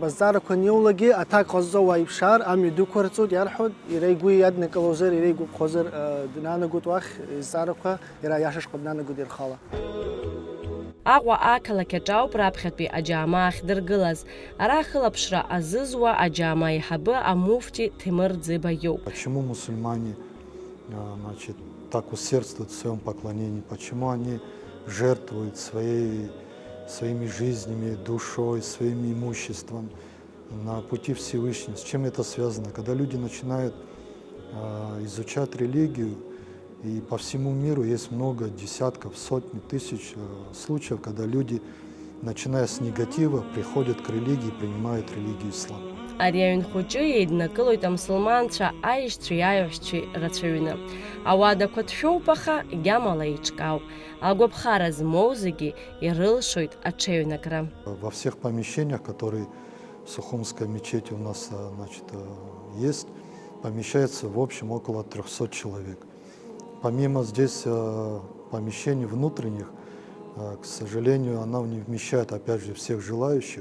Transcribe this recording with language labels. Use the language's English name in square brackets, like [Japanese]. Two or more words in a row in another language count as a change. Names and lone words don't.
[Abkhazian] Азҵаарақәа аниоулагьы аҭак ҟазҵо уаа иԥшаар, амҩа дуқәа рҵоит иарҳәоит, иара игәы иаднакылозар, иара игәаԥхозар днанагоит уахь изҵаарақәа, иара аиашашҟа днанагоит ирхала. Аҟәа ақалақь аҿы ауп раԥхьатәи аџьаама ахьдыргылаз. Ара хылаԥшра азызуа аџьаама аиҳабы амуфти Ҭемыр Ӡыба иоуп. [Russian] Почему мусульмане так усердствуют в своем поклонении, почему они жертвуют своими жизнями, душой, своим имуществом на пути Всевышнего. С чем это связано? Когда люди начинают изучать религию, и по всему миру есть много десятков, сотни, тысяч случаев, когда люди, начиная с негатива, приходят к религии и принимают религию ислам. [Abkhazian] Ари аҩн хәыҷы еиднакылоит амсылманцәа аишьцәеи аиҳәшьцәеи рацәаҩны. Ауадақәа ҭшәоуп, аха егьамала еиҿкаауп. Агәаԥхара змоу зегьы ирылшоит аҽеиҩнакра. [Russian] Во всех помещениях, которые в Сухумской мечети у нас есть, помещается в общем около 300 человек. Помимо здесь помещений внутренних, к сожалению, она не вмещает опять же всех желающих.